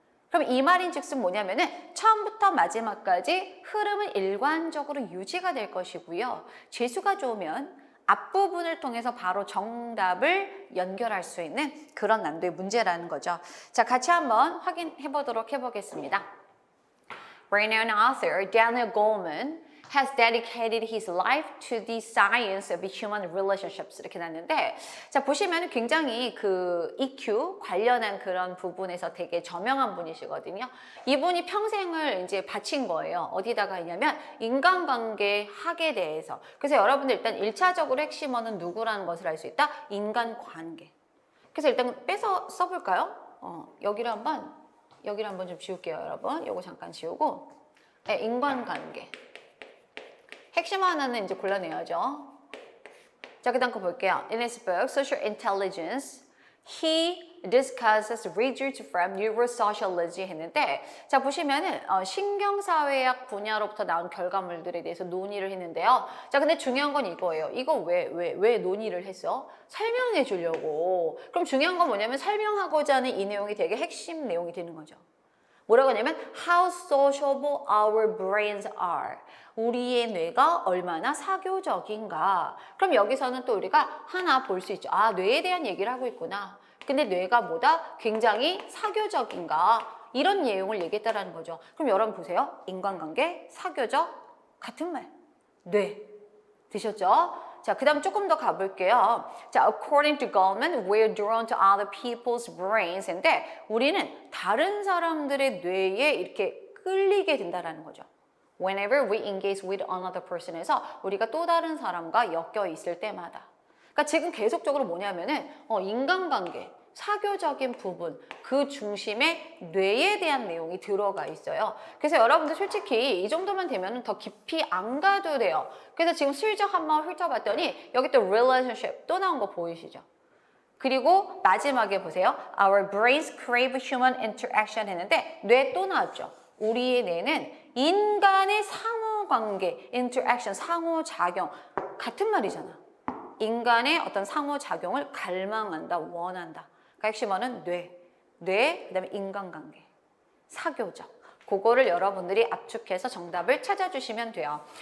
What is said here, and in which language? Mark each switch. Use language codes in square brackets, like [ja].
[ko] 그럼 이 말인즉슨 뭐냐면은 처음부터 마지막까지 흐름은 일관적으로 유지가 될 것이고요. 재수가 좋으면 앞부분을 통해서 바로 정답을 연결할 수 있는 그런 난도의 문제라는 거죠. 자, 같이 한번 확인해 보도록 해보겠습니다. [en] Renowned author Daniel Goleman has dedicated his life to the science of human relationships [ko] 이렇게 났는데, 자, 보시면 굉장히 그 EQ 관련한 그런 부분에서 되게 저명한 분이시거든요. 이분이 평생을 이제 바친 거예요. 어디다가 있냐면 인간관계 학에 대해서. 그래서 여러분들 일단 1차적으로 핵심어는 누구라는 것을 알 수 있다? 인간관계. 그래서 일단 빼서 써볼까요? 여기를 한번 좀 지울게요, 여러분. 요거 잠깐 지우고. 네, 인간관계. 핵심 하나는 이제 골라내야죠. 자, 그 다음 거 볼게요. [en] In his book, Social Intelligence, he discusses results from neurosociology [ko] 했는데, 자, 보시면은 신경사회학 분야로부터 나온 결과물들에 대해서 논의를 했는데요. 자, 근데 중요한 건 이거예요. 이거 왜 논의를 했어? 설명해 주려고. 그럼 중요한 건 뭐냐면 설명하고자 하는 이 내용이 되게 핵심 내용이 되는 거죠. 뭐라고 하냐면 [en] how sociable our brains are. [ko] 우리의 뇌가 얼마나 사교적인가. 그럼 여기서는 또 우리가 하나 볼 수 있죠. 아, 뇌에 대한 얘기를 하고 있구나. 근데 뇌가 뭐다? 굉장히 사교적인가. 이런 내용을 얘기했다라는 거죠. 그럼 여러분 보세요. 인간관계, 사교적, 같은 말. 뇌. 드셨죠? 자, 그 다음 조금 더 가볼게요. [en] 자, according to Goleman, we're drawn to other people's brains. [ko] 인데 우리는 다른 사람들의 뇌에 이렇게 끌리게 된다라는 거죠. [en] Whenever we engage with another person [ko] 에서 우리가 또 다른 사람과 엮여 있을 때마다. 그러니까 지금 계속적으로 뭐냐면은 인간관계, 사교적인 부분, 그 중심에 뇌에 대한 내용이 들어가 있어요. 그래서 여러분들 솔직히 이 정도만 되면 더 깊이 안 가도 돼요. 그래서 지금 슬쩍 한번 훑어봤더니 여기 또 relationship 또 나온 거 보이시죠? 그리고 마지막에 보세요. [en] Our brains crave human interaction [ko] 했는데 뇌 또 나왔죠. 우리의 뇌는 인간의 상호관계, interaction, 상호작용 같은 말이잖아. 인간의 어떤 상호작용을 갈망한다, 원한다. 그러니까 핵심어는 뇌, 그다음에 인간관계, 사교적. 그거를 여러분들이 압축해서 정답을 찾아주시면 돼요.